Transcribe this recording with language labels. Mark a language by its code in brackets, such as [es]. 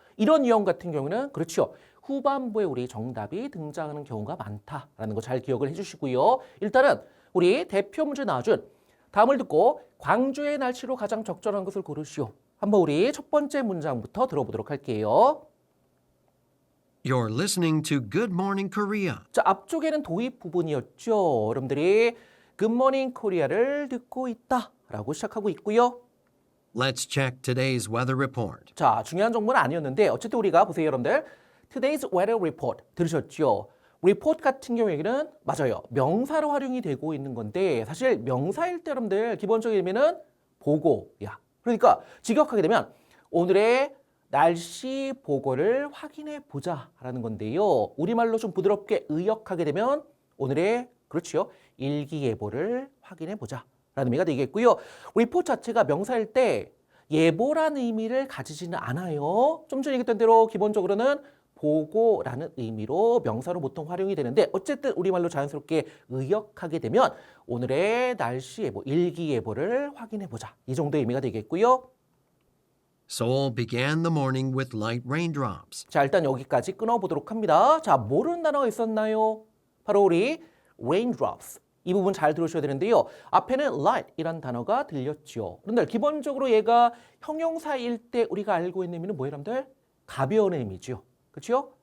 [ko] 이런 유형 같은 경우는 그렇죠. 후반부에 우리 정답이 등장하는 경우가 많다라는 거 잘 기억을 해주시고요. 일단은 우리 대표 문제 나와준 다음을 듣고 광주의 날씨로 가장 적절한 것을 고르시오. 한번 우리 첫 번째 문장부터 들어보도록 할게요. [en] You're listening to Good Morning Korea. [ko] 앞쪽에는 도입 부분이었죠. 여러분들이 Good Morning Korea를 듣고 있다라고 시작하고 있고요. [en] Let's check today's weather report. [ko] 중요한 정보는 아니었는데 어쨌든 우리가 보세요, 여러분들. [en] Today's weather report [ko] 들으셨죠? report 같은 경우에는 맞아요. 명사로 활용이 되고 있는 건데 사실 명사일 때 여러분들 기본적인 의미는 보고야. 그러니까 직역하게 되면 오늘의 날씨 보고를 확인해 보자라는 건데요. 우리말로 좀 부드럽게 의역하게 되면 오늘의 그렇죠. 일기예보를 확인해 보자라는 의미가 되겠고요. report 자체가 명사일 때 예보라는 의미를 가지지는 않아요. 좀 전에 얘기했던 대로 기본적으로는 보고라는 의미로 명사로 보통 활용이 되는데 어쨌든 우리말로 자연스럽게 의역하게 되면 오늘의 날씨 예보, 일기예보를 확인해 보자. 이 정도의 의미가 되겠고요. [en] Seoul began the morning with light raindrops. [ko] 일단 여기까지 끊어보도록 합니다. 모르는 단어가 있었나요? 바로 우리 raindrops. 이 부분 잘 들으셔야 되는데요. 앞에는 light이란 단어가 들렸죠. 그런데 기본적으로 얘가 형용사일 때 우리가 알고 있는 의미는 뭐예요, 여러분들? 가벼운 의미죠. 그렇죠?